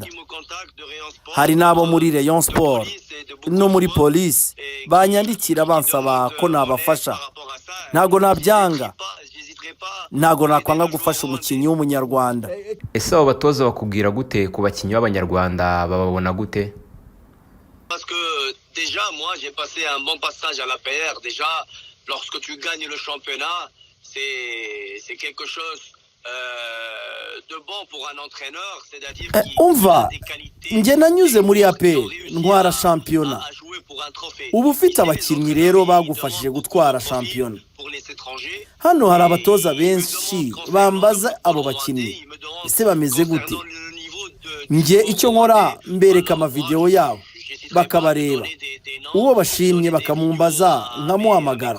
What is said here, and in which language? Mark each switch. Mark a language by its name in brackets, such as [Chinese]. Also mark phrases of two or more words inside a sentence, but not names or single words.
[Kinyarwanda] Hari n'abo muri Rayon Sport no muri Police banyandikira bansaba ko nabafasha. Ntago nabyanga, ntago nakwanga gufasha umukinnyi w'umunyarwanda. Ese abo batoza bakubwira gute ku bakinnyi b'abanyarwanda, bababona gute? [French] Parce que déjà moi j'ai passé un bon passage à la PR. Déjà lorsque tu gagnes le championnat, c'est quelque chose de bon pour un entraîneur, c'est-à-dire [Kinyarwanda] umva nge nanyuze muri APR ntwara shampiyona. Ubu ufite abakinnyi rero bagufashije gutwara shampiyona. Hano hari abatoza benshi bambaza abo bakinnyi ese bameze gute. Nge icyo nkora mbereka amavideo yabo bakabareba, uwo bashimye bakamumbaza nkamuhamagara.